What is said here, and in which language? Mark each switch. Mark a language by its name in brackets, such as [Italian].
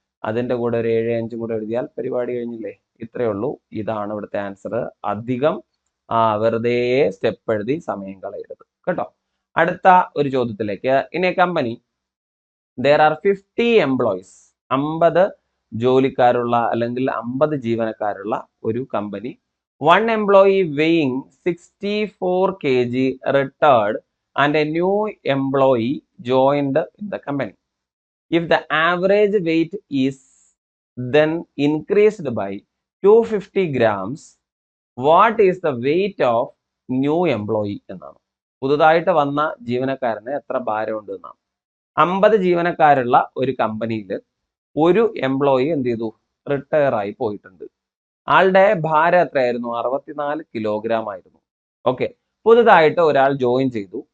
[Malayalam] അതിന്റെ കൂടെ ഒരു 75 കൂടെ എഴുതിയാൽ പരിപാടി കഴിഞ്ഞില്ലേ? ഇത്രയേ ഉള്ളൂ. ഇതാണ് ഇവിടുത്തെ ആൻസർ. അധികം വെറുതെ സ്റ്റെപ്പ് എഴുതി സമയം കളയരുത് കേട്ടോ. അടുത്ത ഒരു ചോദ്യത്തിലേക്ക്. [English] in a company there are 50 employees, [Malayalam] 50 ജോലിക്കാരുള്ള അല്ലെങ്കിൽ 50 ജീവനക്കാരുള്ള ഒരു company. [English] 1 employee weighing 64 kg retired and a new employee joined in the company. If the average weight is then increased by 250 grams, what is the weight of new employee എന്നാണ്. [Malayalam] പുതുതായിട്ട് വന്ന ജീവനക്കാരന് എത്ര ഭാരമുണ്ട് എന്നാണ്. 50 ജീവനക്കാരുള്ള ഒരു കമ്പനിയിൽ ഒരു എംപ്ലോയി എന്ത് ചെയ്തു? റിട്ടയർ ആയി പോയിട്ടുണ്ട്. ആളുടെ ഭാരം എത്രയായിരുന്നു? 64 കിലോഗ്രാം ആയിരുന്നു. ഓക്കെ, പുതുതായിട്ട് ഒരാൾ ജോയിൻ ചെയ്തു.